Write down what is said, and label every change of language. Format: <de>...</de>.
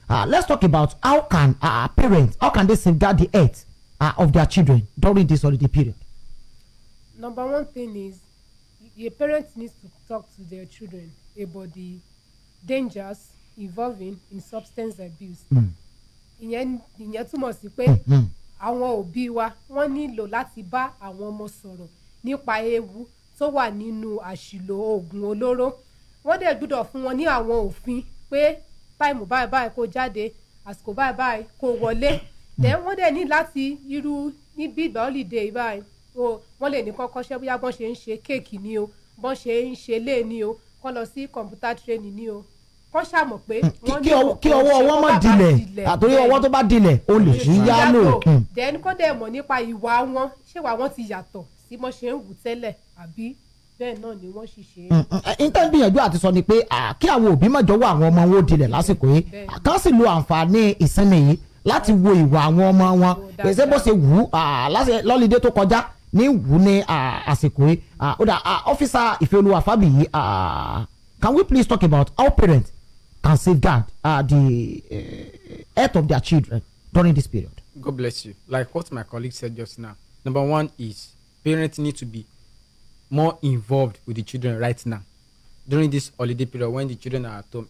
<en>Let's talk about how can parents, how can they safeguard the health of their children during this holiday period? Number one thing is the parents need to talk to their children about the dangers involving in substance abuse.</en> <yo>ìyẹn túmọ̀ sí pé àwọn òbí wa wọ́n nílò láti bá àwọn ọmọ sọ̀rọ̀ nípa ewu tó wà nínú àṣìlò oògùn olóró. Wọ́n dẹ̀ gbọ́dọ̀ fún wọn ní àwọn òfin pé táìmù báyìí báyìí kó jáde, àsìkò báyìí báyìí kó wọlé. Wọ́n dẹ̀ ní láti irú níbí ìgbà holiday báyìí wọ́n lè ní kọ́kọ́ ṣe bóyá bọ́n ṣe ń ṣe kéèkì ni o, bọ́n ṣe ń ṣe lé ni o, kọ́ lọ sí computer training ni o, kọ́ ṣàmọ̀ pé wọ́n ní kí ọwọ́ wọn má dilẹ̀ àtòrí ọwọ́ tó bá dilẹ̀ o lè ṣí yálò. then kọ́ dẹ̀ mọ̀ nípa ìwà wọn, ṣé ìwà wọn ti yàtọ̀ sí bọ́n ṣe ń wù tẹ́lẹ̀ àbí bẹ́ẹ̀ náà ni wọ́n sì ṣe é. intan gbìyànjú àti sọ ni pé kí àwọn òbí má jọ̀wọ́ àwọn ọmọ wọn ó dilẹ̀ lásìkò yìí kán sì lo àǹfààní ìsinmi yìí láti wo ìwà àwọn ọmọ wọn pèsè bó ṣe wù lọ́lídé tó kọjá ní wù ní àsìkò yìí.</yo> <en>Officer Ifeoluwa Fabiyi, can we please talk about how parents can safeguard the health of their children during this period? God bless you. Like what my colleague said just now, number one is parents need to be more involved with the children right now during this holiday period when the children are at home.</en>